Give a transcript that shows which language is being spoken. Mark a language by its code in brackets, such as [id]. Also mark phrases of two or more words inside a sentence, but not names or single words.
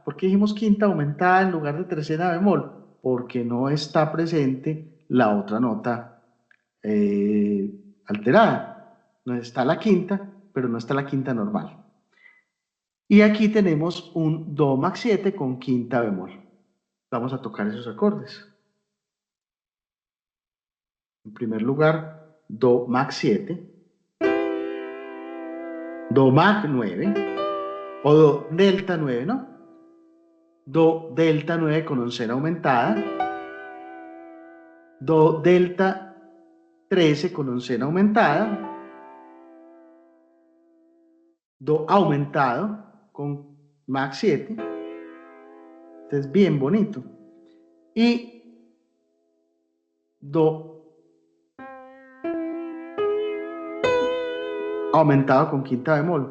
[es] ¿Por qué dijimos quinta aumentada en lugar de trecena bemol? Porque no está presente la otra nota alterada. No está la quinta, pero no está la quinta normal. Y aquí tenemos un Do max 7 con quinta bemol. Vamos a tocar esos acordes. En primer lugar, Do max 7, Do max 9, o Do delta 9, ¿no? Do delta 9 con oncena aumentada, Do delta 13 con oncena aumentada, Do aumentado con max 7, este es bien bonito, y Do aumentado con quinta bemol.